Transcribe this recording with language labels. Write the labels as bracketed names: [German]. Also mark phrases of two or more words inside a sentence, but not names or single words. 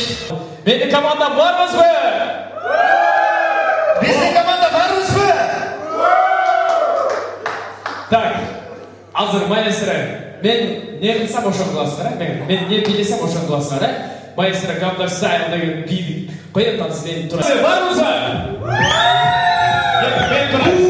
[Kyrgyz] Менин командам барбызбы? Биздин команда барбызбы? Так, азыр маэстро, мен не кылсам ошону кыласыздар, мен не билесем ошону кыласыздар, маэстро Gangnam Style деген бийди коет атсыз, мен тура. Барбызбы? Мен тура.